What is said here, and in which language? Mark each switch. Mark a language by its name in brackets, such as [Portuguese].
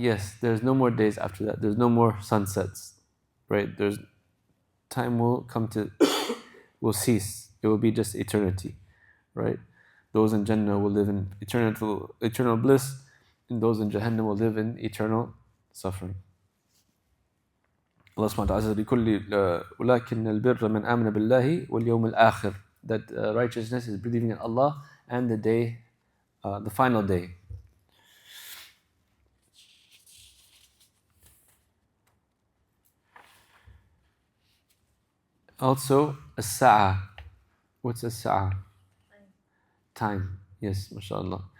[English] Yes, there's no more days after that. There's no more sunsets, right? Time will will cease. It will be just eternity, right? Those in Jannah will live in eternal bliss, and those in Jahannam will live in eternal suffering. Allah subhanahu wa ta'ala says, [Arabic] وَلَكِنَّ الْبِرَّ مَنْ آمَنَ بِاللَّهِ وَالْيَوْمِ الْآخِرِ. [English] That righteousness is believing in Allah and the day, the final day. Also, as-sa'a. What's as-sa'a? Time. Yes, mashallah.